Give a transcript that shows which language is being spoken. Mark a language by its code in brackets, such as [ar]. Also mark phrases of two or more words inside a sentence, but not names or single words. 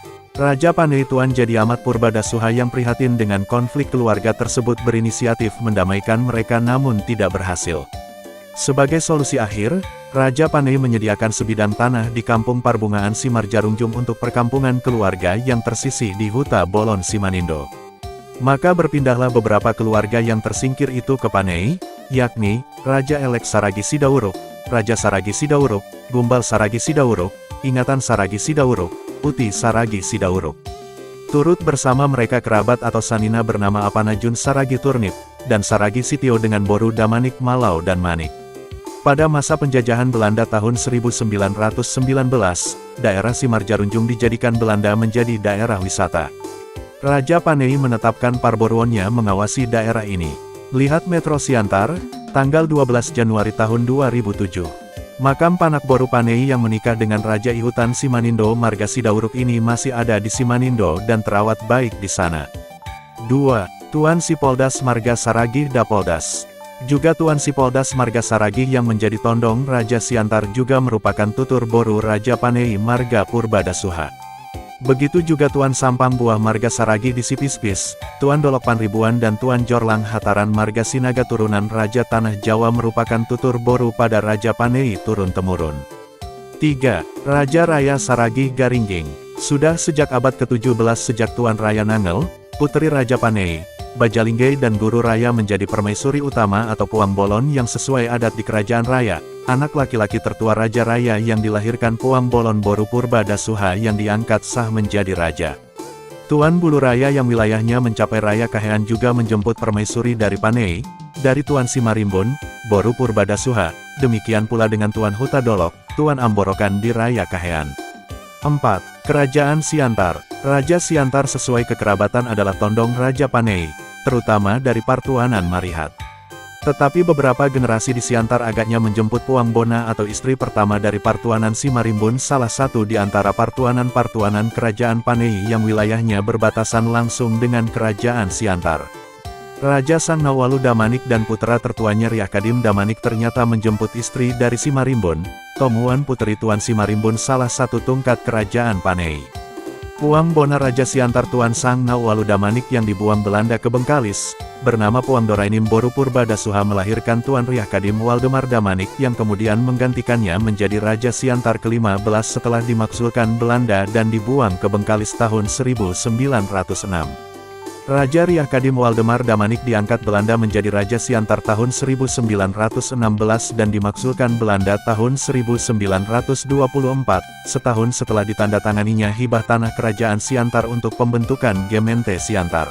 [id] Raja Panei Tuan Jadi Amat Purba Dasuha yang prihatin dengan konflik keluarga tersebut berinisiatif mendamaikan mereka namun tidak berhasil. Sebagai solusi akhir, Raja Panei menyediakan sebidang tanah di kampung Parbungaan Simarjarunjung untuk perkampungan keluarga yang tersisih di Huta Bolon Simanindo. Maka berpindahlah beberapa keluarga yang tersingkir itu ke Panei, yakni, Raja Elek Saragi Sidauruk, Raja Saragi Sidauruk, Gumbal Saragi Sidauruk, Ingatan Saragi Sidauruk, Uti Saragi Sidauruk. Turut bersama mereka kerabat atau sanina bernama Apanajun Saragi Turnip, dan Saragi Sitio dengan Boru Damanik Malau dan Manik. Pada masa penjajahan Belanda tahun 1919, daerah Simarjarunjung dijadikan Belanda menjadi daerah wisata. Raja Panei menetapkan parboruonnya mengawasi daerah ini. Lihat Metro Siantar, tanggal 12 Januari tahun 2007. Makam Panak Boru Panei yang menikah dengan Raja Ihutan Simanindo marga Sidauruk ini masih ada di Simanindo dan terawat baik di sana. 2. Tuan Sipoldas marga Saragih Dapoldas. Juga Tuan Sipoldas marga Saragih yang menjadi tondong Raja Siantar juga merupakan tutur boru Raja Panei marga Purba Dasuha. Begitu juga Tuan Sampang Buah marga Saragi di Sipispis, Tuan Dolok Panribuan dan Tuan Jorlang Hataran marga Sinaga turunan Raja Tanah Jawa merupakan tutur boru pada Raja Panei turun-temurun. 3. Raja Raya Saragi Garingging. Sudah sejak abad ke-17 sejak Tuan Raya Nangel, putri Raja Panei, Bajalingge dan Guru Raya menjadi permaisuri utama atau Puang Bolon yang sesuai adat di Kerajaan Raya. Anak laki-laki tertua Raja Raya yang dilahirkan Puang Bolon Boru Purba Dasuha yang diangkat sah menjadi raja. Tuan Bulu Raya yang wilayahnya mencapai Raya Kahean juga menjemput permaisuri dari Panei, dari Tuan Simarimbun, Boru Purba Dasuha, demikian pula dengan Tuan Huta Dolok, Tuan Amborokan di Raya Kahean. 4. Kerajaan Siantar. Raja Siantar sesuai kekerabatan adalah tondong Raja Panei, terutama dari Partuanan Marihat. Tetapi beberapa generasi di Siantar agaknya menjemput Puang Bona atau istri pertama dari Partuanan Simarimbun, salah satu di antara Partuanan-Partuanan Kerajaan Panei yang wilayahnya berbatasan langsung dengan Kerajaan Siantar. Raja Sang Nawalu Damanik dan putra tertuanya Riakadim Damanik ternyata menjemput istri dari Simarimbun, Tomuan putri Tuan Simarimbun salah satu tungkat Kerajaan Panei. Puang Bona Raja Siantar Tuan Sang Nawalu Damanik yang dibuang Belanda ke Bengkalis, bernama Puang Dorainim Boru Purba Dasuha melahirkan Tuan Riakadim Waldemar Damanik yang kemudian menggantikannya menjadi Raja Siantar ke-15 setelah dimaksulkan Belanda dan dibuang ke Bengkalis tahun 1906. Raja Riakadim Waldemar Damanik diangkat Belanda menjadi Raja Siantar tahun 1916 dan dimaksulkan Belanda tahun 1924, setahun setelah ditandatanganinya hibah tanah Kerajaan Siantar untuk pembentukan Gemente Siantar.